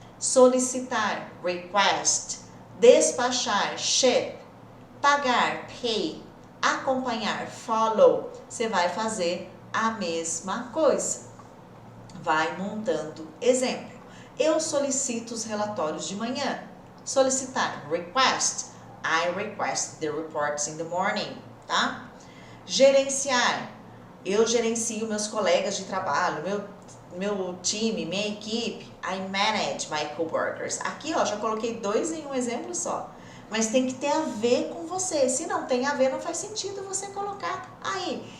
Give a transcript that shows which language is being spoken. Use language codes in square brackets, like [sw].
[pt] Solicitar, request. Despachar, ship. Pagar, pay. Acompanhar, follow. Você vai fazer a mesma coisa. vai montando exemplo. Eu solicito os relatórios de manhã. Solicitar, request. [en] I request the reports in the morning, tá? [pt] Gerenciar. Eu gerencio meus colegas de trabalho, meu time, minha equipe. [en] I manage my coworkers. [pt] Aqui, ó, já coloquei 2 em um exemplo só. Mas tem que ter a ver com você. Se não tem a ver, não faz sentido você colocar aí.